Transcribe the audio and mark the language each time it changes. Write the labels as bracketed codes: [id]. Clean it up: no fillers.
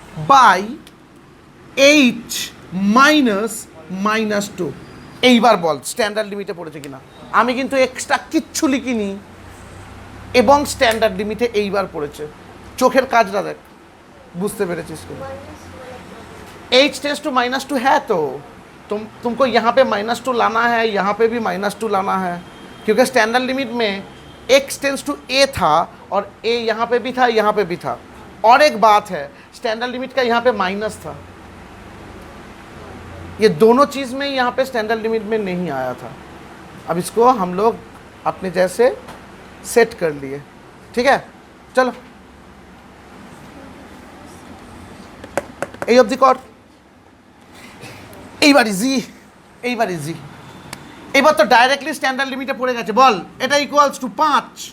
[en] By H minus minus 2। [bn] এইবার বল standard লিমিটে পড়েছে কিনা। আমি কিন্তু এক্সট্রা কিচ্ছু লিখিনি এবং স্ট্যান্ডার্ড লিমিটে এইবার পড়েছে। চোখের কাজটা দেখ, বুঝতে পেরেছিস কি? [hi] एच टेंस टू -2 है तो तुमको यहाँ पे -2 लाना है, यहाँ पे भी -2 लाना है, क्योंकि स्टैंडर्ड लिमिट में x टेंस टू a था और a यहाँ पे भी था, यहाँ पे भी था। और एक बात है, स्टैंडर्ड लिमिट का यहाँ पे माइनस था, ये दोनों चीज़ में यहाँ पे स्टैंडर्ड लिमिट में नहीं आया था। अब इसको हम लोग अपने जैसे सेट कर लिए, ठीक है? [bn] चलो এই অবধি কর। এইবার ইজি, এইবার ইজি। এবার তো ডাইরেক্টলি স্ট্যান্ডার্ড লিমিটে পড়ে গেছে। বল এটা ইকুয়ালস টু 5,